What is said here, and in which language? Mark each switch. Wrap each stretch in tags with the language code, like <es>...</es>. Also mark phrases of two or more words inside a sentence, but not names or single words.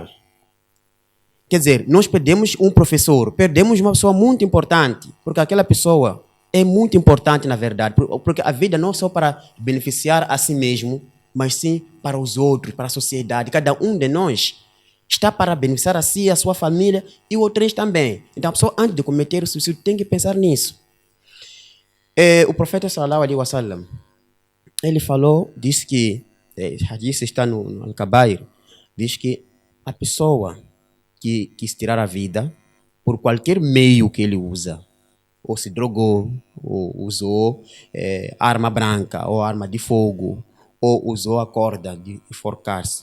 <pt>Quer dizer, nós perdemos um professor, perdemos uma pessoa muito importante, porque aquela pessoa é muito importante, na verdade, porque a vida não é só para beneficiar a si mesmo, mas sim para os outros, para a sociedade. Cada um de nós está para beneficiar a si, a sua família e outros também. Então, a pessoa, antes de cometer o suicídio, tem que pensar nisso. O profeta</pt> <ar>صلى الله عليه وسلم,</ar> <pt>ele falou, disse que, hadith está no Al-Kabair, diz que a pessoa que se tirar a vida, por qualquer meio que ele usa, ou se drogou, ou usou arma branca, ou arma de fogo, ou usou a corda de enforcar-se.</pt>